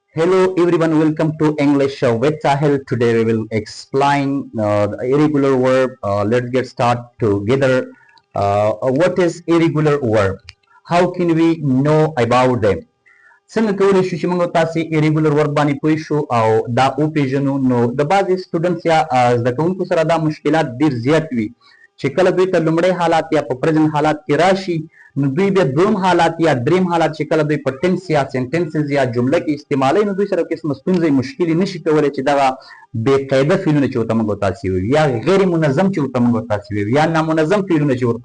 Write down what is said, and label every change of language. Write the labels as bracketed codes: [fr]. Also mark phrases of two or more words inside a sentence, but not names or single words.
[en] Hello everyone, welcome to English with Sahil. Today we will explain the irregular verb. Let's get started together. What is irregular verb? How can we know about them? [ps] څنګه کولی شو چې موږ تاسې [en] irregular verb [ps] باندې پوه شو او دا وپېژنو نو د بعضې سټوډنټس یا زده کوونکو سره دا مشکلات ډېر زیات وي چې کله دوی ته لومړی حالات یا په پرزنټ حالات کې راشي نو دوی بیا دویم حالات یا دریم حالات چې کله دوی په ټنس یا سنټنسز یا جمله کې استعمالوي نو دوی سره قسمه ستونزې مشکلې نشي کولی چې دغه بې قاعده فعلونه چې ورته موږ تاسې وایو یا غیر منظم چې ورته موږ تاسې وایو یا نامنظم فعلونه چې ورته